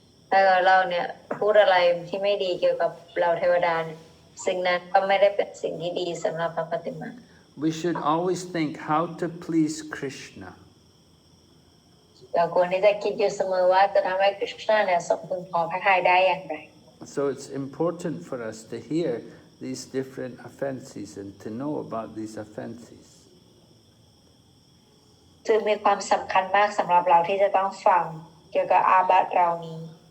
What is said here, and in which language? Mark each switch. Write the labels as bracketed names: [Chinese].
[Thai] ถ้าเราเนี่ยพูดอะไรที่ไม่ดีเกี่ยวกับเราเทวดาสิ่งนั้นก็ไม่ได้เป็นสิ่งที่ดีสำหรับพระปฏิมา [English] We should always think how to please Krishna. [Thai] เราควรที่จะคิดอยู่เสมอว่าจะทำให้คริสต์เนี่ยสมบูรณ์พอพระทัยได้อย่างไร [English] So it's important for us to hear these different offenses and to know about these offenses. [Thai] จึงมีความสำคัญมากสำหรับเราที่จะต้องฟังเกี่ยวกับอาบัติเหล่านี้